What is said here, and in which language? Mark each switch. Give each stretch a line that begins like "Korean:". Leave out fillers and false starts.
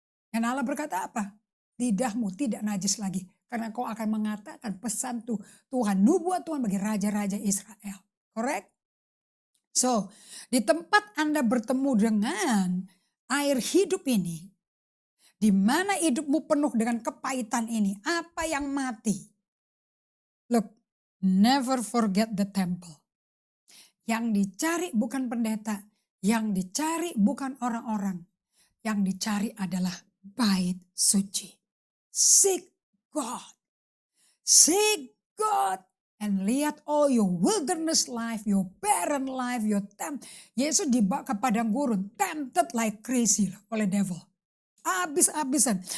Indonesian: Dan Allah berkata apa? Lidahmu tidak najis lagi. Karena kau akan mengatakan pesan Tuhan, nubuat Tuhan bagi raja-raja Israel. Correct? So, di tempat Anda bertemu dengan air hidup ini, di mana hidupmu penuh dengan kepahitan ini, apa yang mati?
English: Look, never forget the temple.
Indonesian: Yang dicari bukan pendeta, yang dicari bukan orang-orang, yang dicari adalah bait suci.
English: Seek God. Seek God. And lihat all your wilderness life, your barren life, your
Indonesian: Yesus dibawa ke padang gurun,
English: tempted like crazy oleh devil.
Indonesian: Habis-habisan.